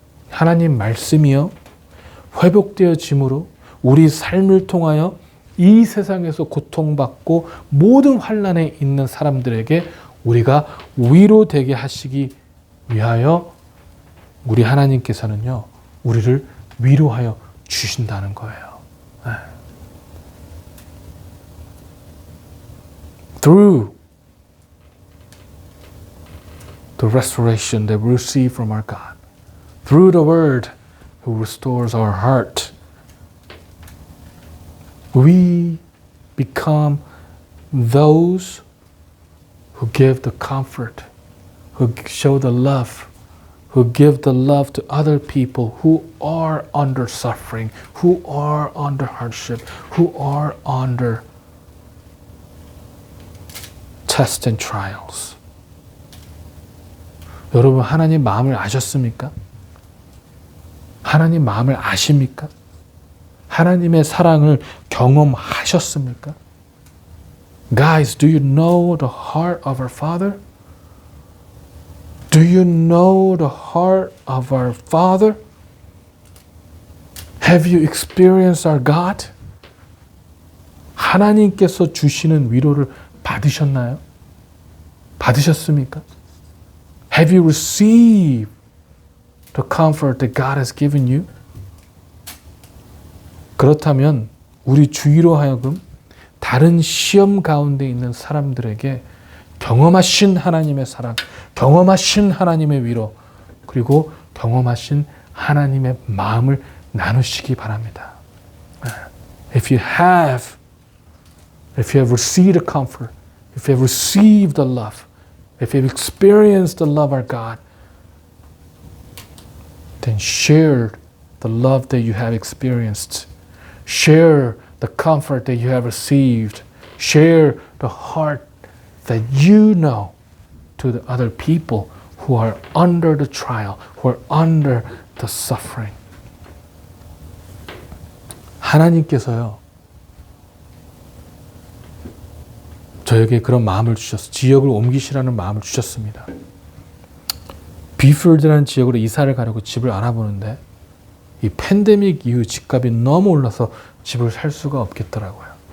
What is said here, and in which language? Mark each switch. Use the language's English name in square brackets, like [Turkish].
[Korean] 하나님 말씀이요 회복되어짐으로 우리 삶을 통하여 이 세상에서 고통받고 모든 환난에 있는 사람들에게 우리가 위로되게 하시기 위하여 우리 하나님께서는요 우리를 위로하여 주신다는 거예요. [English] Through the restoration that we receive from our God, through the Word who restores our heart, we become those who give the comfort, who show the love, who give the love to other people who are under suffering, who are under hardship, who are under tests and trials. [Korean] 여러분 하나님 마음을 아셨습니까? 하나님 마음을 아십니까? 하나님의 사랑을 경험하셨습니까? [English] Guys, do you know the heart of our Father? Do you know the heart of our Father? Have you experienced our God? [Korean] 하나님께서 주시는 위로를 받으셨나요? 받으셨습니까? [English] Have you received the comfort that God has given you? [Korean] 그렇다면 우리 주위로 하여금 다른 시험 가운데 있는 사람들에게 경험하신 하나님의 사랑, 경험하신 하나님의 위로, 그리고 경험하신 하나님의 마음을 나누시기 바랍니다. [English] If you have received the comfort, if you have received the love, if you have experienced the love of our God, then share the love that you have experienced. Share the comfort that you have received. Share the heart that you know to the other people who are under the trial, who are under the suffering. [Korean] 하나님께서요, 저에게 그런 마음을 주셨어요. 지역을 옮기시라는 마음을 주셨습니다. 비필드라는 지역으로 이사를 가려고 집을 알아보는데 이 팬데믹 이후 집값이 너무 올라서 집을 살 수가 없겠더라고요.